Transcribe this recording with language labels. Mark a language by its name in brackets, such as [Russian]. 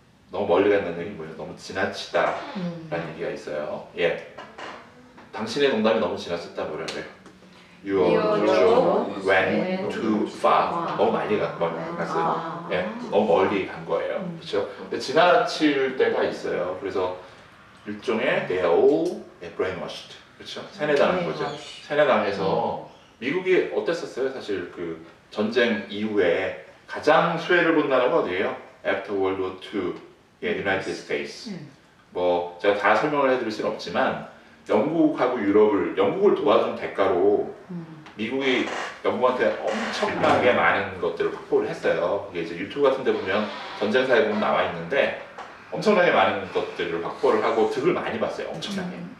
[Korean] 너무 멀리 간다는 얘기 뭐예요? 너무 지나치다라는 얘기가 있어요. 예. 당신의 농담이 너무 지나쳤다 뭐라 그래요? [English] Your joke went too far. [Korean] 너무 많이 갔어요. 예, 너무 멀리 간 거예요. 그렇죠? 근데 지나칠 때가 있어요. 그래서 일종의 [English] they are all brainwashed. [Korean] 그렇죠? 세뇌당한 거죠. 세뇌당해서 미국이 어땠었어요? 사실 그 전쟁 이후에 가장 수혜를 본 나라가 어디예요? [English] After World War II, 예, United States. [Korean] 뭐 제가 다 설명을 해드릴 수는 없지만 영국하고 영국을 도와준 대가로 미국이 영국한테 엄청나게 많은 것들을 확보를 했어요. 그게 이제 유튜브 같은 데 보면 전쟁사에 보면 나와 있는데 엄청나게 많은 것들을 확보를 하고 득을 많이 봤어요. 엄청나게.